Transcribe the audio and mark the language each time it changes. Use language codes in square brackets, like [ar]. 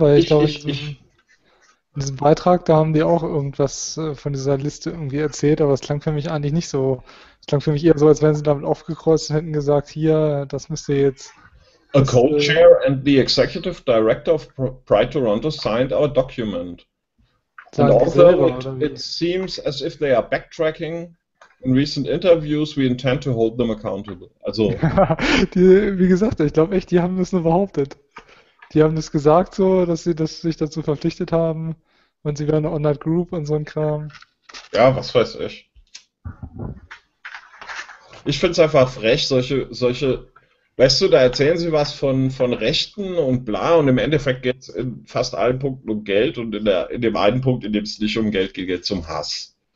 [de] in diesem Beitrag, da haben die auch irgendwas von dieser Liste irgendwie erzählt, aber es klang für mich eigentlich nicht so. Es klang für mich eher so, als wenn sie damit aufgekreuzt hätten gesagt, hier, das müsst ihr jetzt. [en] A co-chair and the executive director of Pride Toronto signed our document. And although it seems as if they are backtracking in recent interviews, we intend to hold them accountable. [de] Also ich glaube echt, die haben das nur behauptet. Die haben das gesagt so, dass sie das sich dazu verpflichtet haben und sie wären eine On-Night-Group und so ein Kram. Ja, was weiß ich. Ich find's einfach frech, solche, weißt du, da erzählen sie was von Rechten und bla und im Endeffekt geht's in fast allen Punkten um Geld und in dem einen Punkt, in dem es nicht um Geld geht, geht's um Hass.